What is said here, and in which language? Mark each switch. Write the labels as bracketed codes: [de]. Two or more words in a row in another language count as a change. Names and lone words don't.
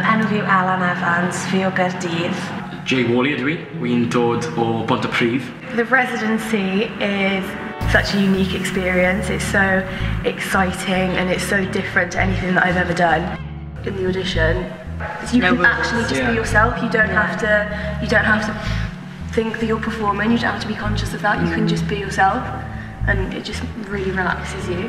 [cy] yw Alan Evans, fi o Gaerdydd. Jay Wally ydw i, wi'n dod o Pontypridd. [en] The residency is such a unique experience. It's so exciting and it's so different to anything that I've ever done. In the audition, you can actually just be yourself. You don't have to think that you're performing. You don't have to be conscious of that. You can just be yourself, and it just really relaxes you.